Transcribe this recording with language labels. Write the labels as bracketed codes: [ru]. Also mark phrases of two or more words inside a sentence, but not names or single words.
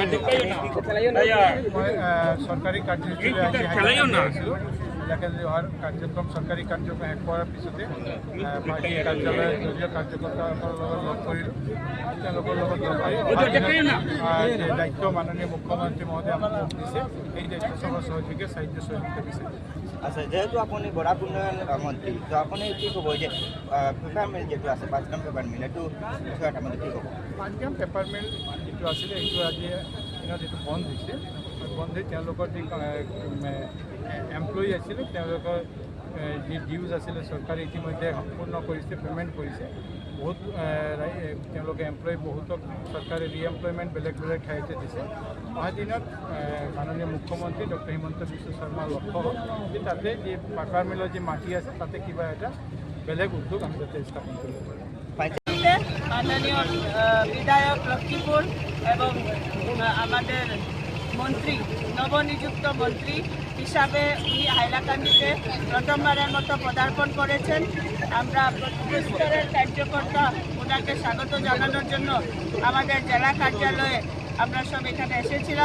[as] সরকারি কাৰ্যসূচী কাৰ্যক্ৰম সরকারি কার্যক্রম শেষ কৰাৰ পিছতে পাৰ্টি কাৰ্যালয়ৰ দলীয় কাৰ্যকৰ্তাসকলৰ লগ কৰিলোঁ। তেওঁলোকৰ লগত লগ কৰি দায়িত্ব মাননীয় মুখ্যমন্ত্ৰী মহোদয় আমাক দিছে, এই দায়িত্ব সভা সহযোগে সাহিত্য সহযোগিতা দিছে। [bn] আচ্ছা, যেহেতু আপনি বরাক উন্নয়ন মন্ত্রী, তো আপনি কি কব যে [en] paper mill [bn] যেটা আছে 5 গ্রাম [en] paper mill [bn] এইটো বিষয়ত আপনি কি কব? [as] 5 গ্রাম [en] paper mill [as] যেটো আছিলে এইটো আজি দিনত এইটো বন্ধ হৈছে। বন্ধ হৈ তেওঁলোকৰ যি এমপ্লয়ী আছিলে তেওঁলোকৰ যি ডিউজ আছিলে চৰকাৰে ইতিমধ্যে সম্পূৰ্ণ কৰিছে, পে'মেণ্ট কৰিছে। বহুত তেওঁলোকে এমপ্লয়ী বহুতক চৰকাৰে ৰিএমপ্লয়মেণ্ট বেলেগ বেলেগ ঠাইতে দিছে। অহা দিনত মাননীয় মুখ্যমন্ত্ৰী ডক্টৰ হিমন্ত বিশ্ব শৰ্মাৰ লক্ষ্য হ'ল যে তাতে যি [en] paper millৰ [as] যি মাটি আছে তাতে কিবা এটা বেলেগ উদ্যোগ আমি যাতে স্থাপন কৰিব পাৰোঁ। [bn] মাননীয় বিধায়ক লক্ষ্মীপুর এবং আমাদের মন্ত্রী নবনিযুক্ত মন্ত্রী হিসাবে উনি হাইলাকান্দিতে প্রথমবারের মতো পদার্পণ করেছেন। আমরা প্রত্যেক স্তরের কার্যকর্তা ওনাকে স্বাগত জানানোর জন্য আমাদের জেলা কার্যালয়ে আমরা সব এখানে এসেছিলাম।